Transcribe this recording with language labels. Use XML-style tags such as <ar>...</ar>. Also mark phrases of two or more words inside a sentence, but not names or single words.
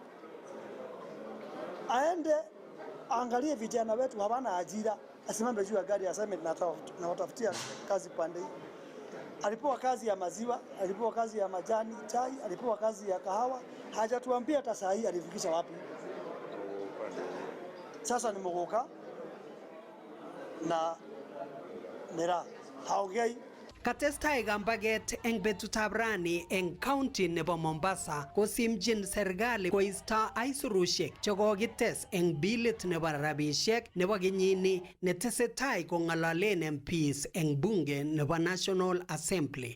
<sw>Aende angalie vijana wetu hawana ajira, asimame juu ya gari aseme na watafutia kazi pande hii. Alipewa kazi ya maziwa, alipewa kazi ya majani chai, alipewa kazi ya kahawa, hajatuambia hata saa hii alifikisha wapi. Sasa ni Muguka na Mera haongei.</sw> <kln>Katestai kambaget eng betutab rani eng county nebo Mombasa kosimchin serikali koisto aisurushek chekokites eng bilit nebo rabishek nebo kenyini netesetai kong'ololen MPs eng bunge nebo National Assembly.</kln>